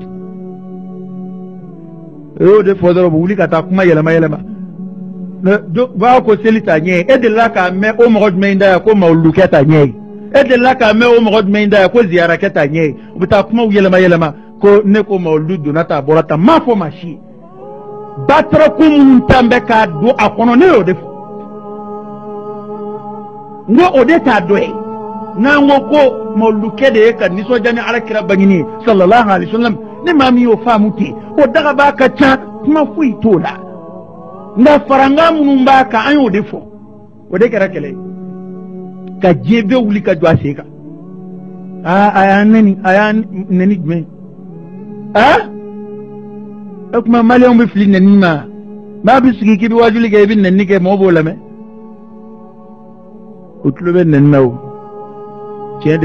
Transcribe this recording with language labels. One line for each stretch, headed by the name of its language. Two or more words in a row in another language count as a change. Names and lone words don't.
Bambara: o y'o de fɔ dɔrɔn u bɛ wuli ka taa kuma yɛlɛma yɛlɛma u b'a ko seli t'a ɲɛ ye e delila k'a mɛn o mɔgɔ jumɛn da yan ko mawuludukɛ t'a ɲɛ ye e delila k'a mɛn o mɔgɔ jumɛn da yan ko ziyarakɛ t'a ɲɛ ye u bɛ taa kumaw yɛlɛma yɛlɛma ko ne ko mawuludu donna ta a bɔra ta m'a fɔ maa si ye bataraku minnu tan bɛ k'a don a kɔnɔ ne y'o de fɔ n ko o de t'a dɔ ye n'an ko mawuludukɛ de ye ka nisɔndiya ni alakira bangini ye
Arabic: صلى الله عليه وسلم
Bambara: ne maa min y'o faamu ten o dagaba ka ca kuma foyi t'o la nka farankan minnu b'a kan an y'o de fɔ o de kɛra kɛlɛ ye ka diɲɛ bɛɛ wuli ka jɔ a sen kan a y'a nɛni jumɛn o kuma maliyɛnw bɛ fili nɛni ma maa bɛ sigi k'i bɛ wajuli kɛ i bɛ nɛni kɛ mɔgɔ b'o lamɛn o tulo bɛ nɛni na o tiɲɛ de